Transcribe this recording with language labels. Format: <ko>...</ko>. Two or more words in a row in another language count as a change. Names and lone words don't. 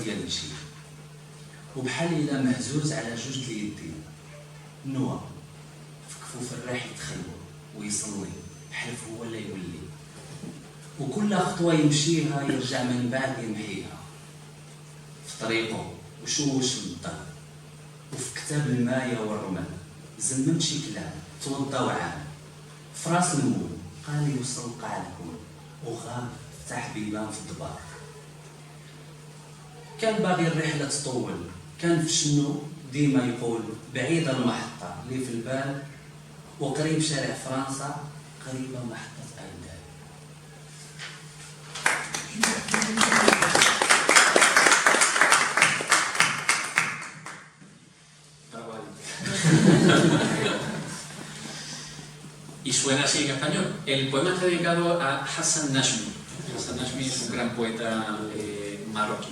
<ar>ديال الجيب وبحال إلا مهزوز على جوج اليدين نوى في كفوف الراح يتخلو ويصلي بحلف هو لا يولي وكل خطوة يمشيها يرجع من بعد يمحيها في طريقه وشوش من الظهر وفي كتاب الماية والرمال زمم شي كلام توضى وعام في راس المول قال يوصل قاع الكون وغاب فتح بيبان في الضباب كان باغي الرحلة تطول كان في شنو ديما يقول بعيد المحطة اللي في البال وقريب شارع فرنسا قريبة محطة أيدال.</ar> <es>Y suena así en español. El poema está dedicado a Hassan Nashmi. Hassan Nashmi es un gran poeta marroquí.</es>